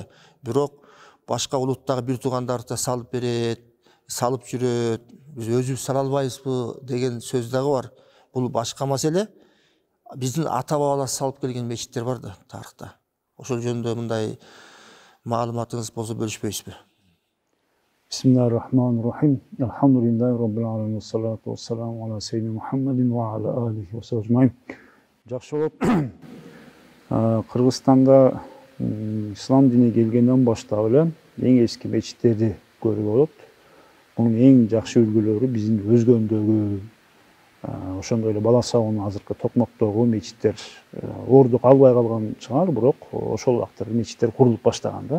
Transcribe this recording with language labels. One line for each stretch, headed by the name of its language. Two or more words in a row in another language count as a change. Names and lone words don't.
Kyrgyz: Бирок башка улуттагы бир туугандар да салып берет, салып жүрөт. Биз өзүбүз сала албайбызбы деген сөз дагы бар. Бул башка маселе. Биздин ата-бабалар салып келген мечиттер бар да тарыхта. Ошол жөнүндө мындай маалыматыңыз болсо бөлүшпөйсүзбү?
Arabic: بسم الله الرحمن الرحيم. الحمد لله رب العالمين. والصلاة والسلام على سيدنا محمد وعلى آله وصحبه.
Kyrgyz: Жакшы болуп, Кыргызстанда ислам дини келгенден баштап эле эң эски мечиттерди көрүүгө болот. Мунун эң жакшы үлгүлөрү биздин Өзгөндөгү, ошондой эле Бала Сабынын азыркы Токмоктогу мечиттер ордук албай калган чыгар, бирок ошол убактарда мечиттер курулуп баштаган да.